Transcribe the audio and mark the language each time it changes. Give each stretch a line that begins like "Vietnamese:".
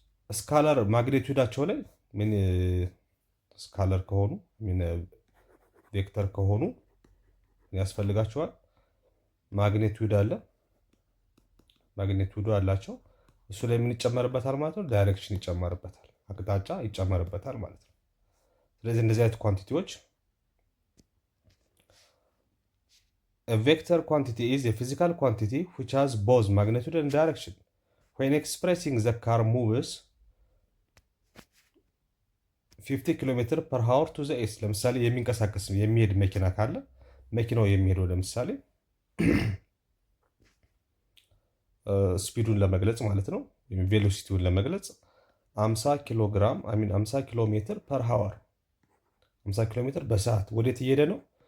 Amharic: ስካለር ማግኒቱዳቸው ላይ ምን ስካለር ከሆኑ ቬክተር ከሆኑ ያስፈልጋቸዋል? ማግኒቱድ አለ፣ ማግኒቱዱ አላቸው። እሱ ላይ ምን ይጨመርበታል ማለት ነው? ዳይሬክሽን ይጨመርበታል፣ አቅጣጫ ይጨመርበታል ማለት ነው። ስለዚህ እንደዚህ አይነት ኳንቲቲዎች
English: A vector quantity is a physical quantity which has both magnitude and direction. When expressing the car moves 50 km/h to the east
Amharic: ለምሳሌ የሚንቀሳቀስ የሚሄድ መኪና ካለ መኪናው የሚሄደው ለምሳሌ ስፒዱን ለመግለጽ ማለት ነው፣ ቬሎሲቲውን ለመግለጽ 50 ኪሎ ሜትር ፐር ሃወር 50 ኪሎ ሜትር በሰዓት ወዴት እየሄደ ነው?